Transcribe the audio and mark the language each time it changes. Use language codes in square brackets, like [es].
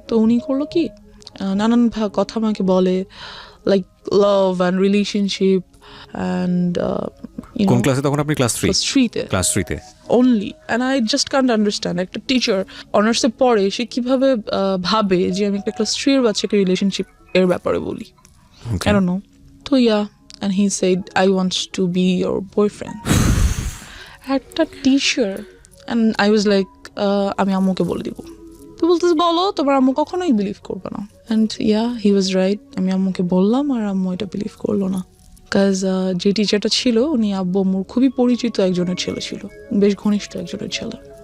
[bn] তো উনি করলো কি, নানান কথা আমাকে বলে, like love and relationship and কোন ক্লাসে তখন আপনি? Class 3-তে। Class 3-তে [en] Only. And I just can't understand, [bn] একটা টিচার অনার্সে পড়ে, সে কিভাবে ভাবে যে আমি একটা ক্লাস 3-এর বাচ্চাকে রিলেশনশিপ এর ব্যাপারে বলি। [en] I don't know. So yeah, and he said, I want to be your boyfriend. [bn] একটা teacher, [en] and I was like, [bn] আমি আম্মুকে বলে দিব। তো বলতেছে বলো, তোমার আম্মু কখনোই বিলিভ করবে না। [en] And yeah, he was right. [bn] আমি আম্মুকে বললাম, আর আম্মু এটা বিলিভ করলো না। কাজ যে টিচারটা ছিল, উনি আব্বু আম্মুর খুবই পরিচিত একজনের ছেলে ছিল, বেশ ঘনিষ্ঠ একজনের ছেলে।